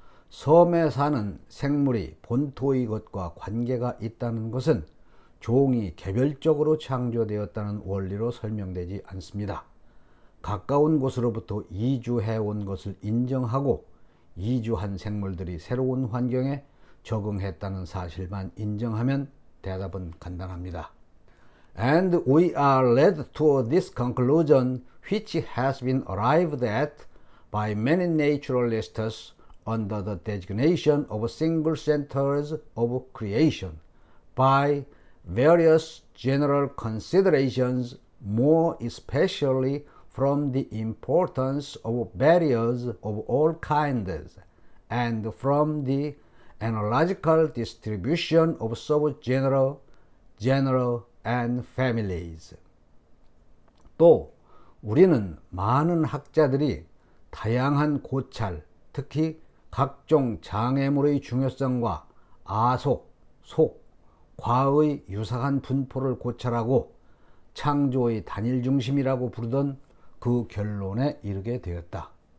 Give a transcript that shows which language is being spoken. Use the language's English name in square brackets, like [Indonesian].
[Korean] 섬에 사는 생물이 본토의 것과 관계가 있다는 것은 종이 개별적으로 창조되었다는 원리로 설명되지 않습니다. 가까운 곳으로부터 이주해 온 것을 인정하고 이주한 생물들이 새로운 환경에 적응했다는 사실만 인정하면 대답은 간단합니다. [English] And we are led to this conclusion which has been arrived at by many naturalists under the designation of single centers of creation, by various general considerations, more especially from the importance of barriers of all kinds, and from the analogical distribution of subgenera, genera, and families. [Korean] 또 우리는 많은 학자들이 다양한 고찰, 특히 각종 장애물의 중요성과 아속, 속, 과의 유사한 분포를 고찰하고 창조의 단일 중심이라고 부르던 그 결론에 이르게 되었다.